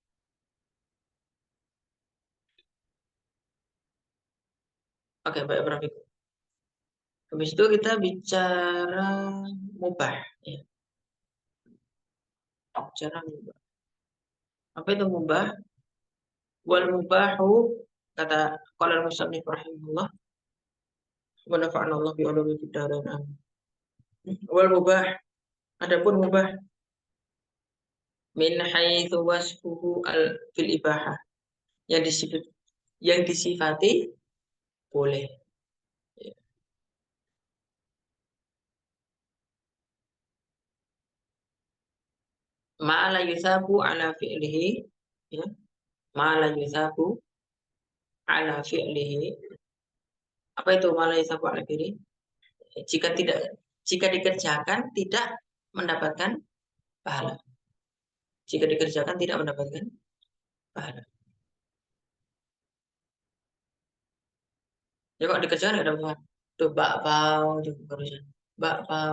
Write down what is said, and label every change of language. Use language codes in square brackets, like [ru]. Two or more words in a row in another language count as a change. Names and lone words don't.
[id] Oke, baik, berarti. Habis itu kita bicara mubah, ya. Bicara mubah. Apa itu mubah? [ar] والمباح kata قال المصنف رحمه الله ونفعنا الله بعلومه في الدارين آمين. والمباح, adapun mubah من حيث وصفه بالإباحة [id] yang disifati boleh. [ar] ما لا يثاب على فعله, ya. ما لا يثاب على فعله. [id] Apa itu [ar] ما لا يثاب على فعله? [id] Jika tidak jika dikerjakan tidak mendapatkan pahala. Jika dikerjakan tidak mendapatkan pahala. Ya kok dikerjakan nggak dapat pahala. Tuh bakpao tuh barusan. Bakpao.